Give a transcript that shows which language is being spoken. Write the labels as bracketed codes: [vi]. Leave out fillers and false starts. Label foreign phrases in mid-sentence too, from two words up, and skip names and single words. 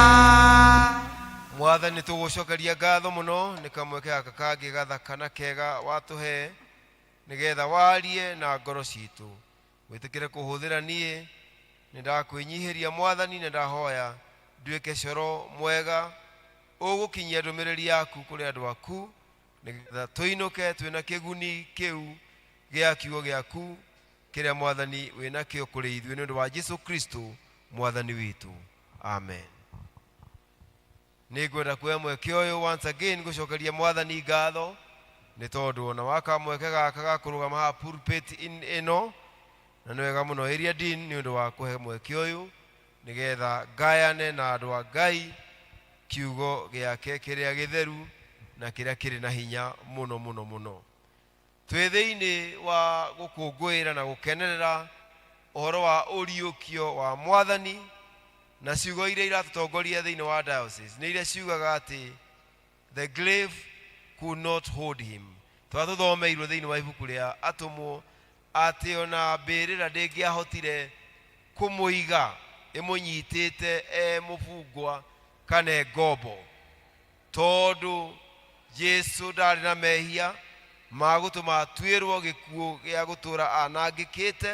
[ki] Mwathani tugucokeria ngatho muno ni kamweke gaka kangi gathakana kega watuhe nigetha warie na ngoro citu witikire kuhuthira nie nindakwinyihĩria Mwathani na ndahoya nduĩke coro mwega ũgũkinyia ndũmĩrĩri yaku kũrĩ andũ aku nĩgetha tũinũke twĩna kĩguni kĩu gĩa kiugo gĩaku kĩrĩa Mwathani wĩna kĩo kũrĩ ithuĩ nĩ ũndũ wa Jesu Kristo Mwathani witũ. Amen. Nĩngwenda kuoya mweke ũyũ [en] once again [ki] gũcokeria Mwathani ngatho nĩ tondũ ona waka mweke gaka ga kũrũgama haha pulpit ĩno na nĩ wega mũno [en] area dean [ki] nĩ ũndũ wa kũhe mweke ũyũ nĩgetha ngayane na andũ a Ngai kiugo gĩake kĩrĩa gĩtheru na kĩrĩa kĩrĩ na hinya mũno mũno mũno. Twĩ thĩinĩ wa gũkũngũĩra na gũkenerera ũhoro wa ũriũkio wa Mwathani na ciugo iria iratũtongoria thĩinĩ wa diocese nĩ iria ciugaga atĩ [en] the grave could not hold him. [ki] Twatũthomeirwo thĩinĩ wa ibuku rĩa atũmwo atĩ ona mbĩrĩra ndĩngĩahotire kũmũiga ĩmũnyitĩte mũbungwa kana ngombo tondũ Jesu ndarĩ na mehia ma gũtũma atuĩrwo gĩkuũ gĩa gũtũũra anangĩkĩte.